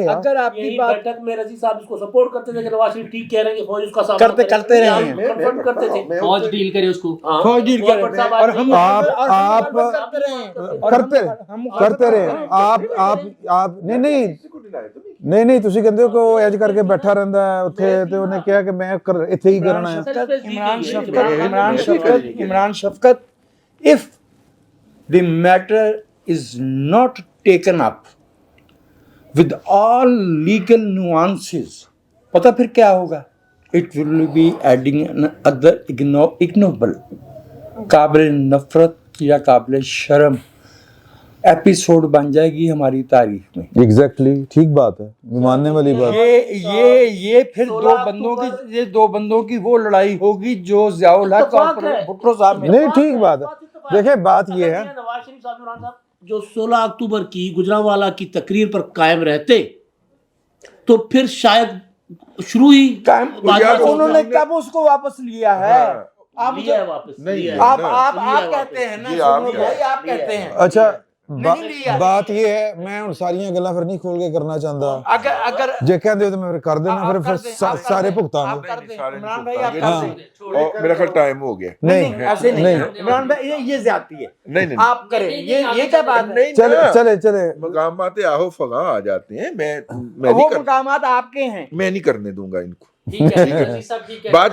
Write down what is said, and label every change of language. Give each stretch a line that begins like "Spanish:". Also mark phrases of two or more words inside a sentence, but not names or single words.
Urdu: اگر آپ کی بات بیٹھک میں رضی صاحب اس کو سپورٹ کرتے تھے کہ نواز شریف ٹھیک کہہ رہے ہیں کہ فوج اس کا کرتے رہے ہیں، کرتے تھے، فوج ڈیل کرے اس کو، فوج ڈیل کرے اور ہم آپ کرتے رہے.
Punjabi: آپ نہیں تسی کہندے ہو کہ وہ ایج کر کے بیٹھا رہندا ہے اوتھے تے انہیں کہا کہ میں ایتھے ہی کرنا ہے.
Urdu: عمران شفقت
English: if the matter is not taken up with all legal nuances
Urdu: پتہ پھر کیا ہوگا؟
English: It will be adding another ignoble
Urdu: قابل نفرت یا قابل شرم ایپیسوڈ بن جائے گی ہماری تاریخ میں. ایگزیکٹلی، ٹھیک بات ہے، ماننے والی بات. یہ پھر دو بندوں کی وہ لڑائی ہوگی جو ضیاءالحق اور بھٹو صاحب میں. نہیں، ٹھیک بات ہے۔ دیکھیے بات یہ ہے, نواز شریف صاحب، عمران صاحب جو 16 اکتوبر کی گوجرانوالہ کی تقریر پر قائم رہتے تو پھر شاید شروع ہی انہوں نے کب اس کو واپس لیا ہے? आप वापस नहीं, آپ کہتے ہیں نا، سنو بھائی، آپ کہتے ہیں. اچھا بات یہ ہے، میں
Punjabi: ਹੁਣ ਸਾਰੀਆਂ ਗੱਲਾਂ ਫਿਰ ਨਹੀਂ ਖੋਲ ਕੇ ਕਰਨਾ ਚਾਹੁੰਦਾ।
Urdu: अगर
Punjabi: ਜੇ ਕਹਿੰਦੇ ਹੋ ਤਾਂ ਮੈਂ ਫਿਰ ਕਰ ਦੇਣਾ, ਫਿਰ ਸਾਰੇ ਭੁਗਤਾਨ।
Urdu: عمران بھائی آپ کر دیں. میرا خیال ٹائم ہو گیا. نہیں ایسے نہیں عمران بھائی، یہ زیادتی ہے. नहीं آپ کریں، یہ کیا بات ہے? चले مقامات آہو فغاں آ جاتے ہیں، میں وہ مقامات آپ کے ہیں, میں نہیں کرنے دوں گا ان کو. बात